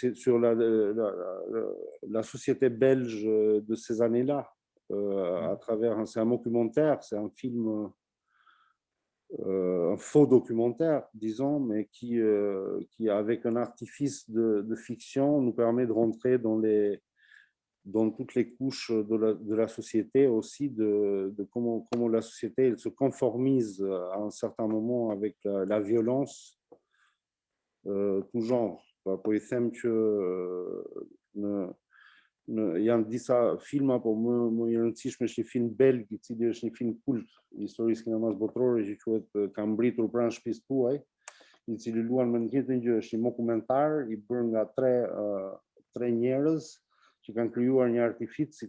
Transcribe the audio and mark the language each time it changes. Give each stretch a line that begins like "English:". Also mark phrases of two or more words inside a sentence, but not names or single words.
French: société belge de ces années-là, à travers, c'est un documentaire, c'est un film, un faux documentaire, disons, mais qui avec un artifice de fiction, nous permet de rentrer dans toutes les couches de la société, aussi de comment la société elle se conformise à un certain moment avec la violence, tout genre.
Albanian: Po I them që janë disa filma, po më I rëndësishme është një film belg, I cili është një film kult I historisë kinemas botërore, që quhet Ka mbritur pranë shtëpisë tuaj, I cili luan me të njëjtën gjë, është një dokumentar I bërë nga tre njerëz që kanë krijuar një artific si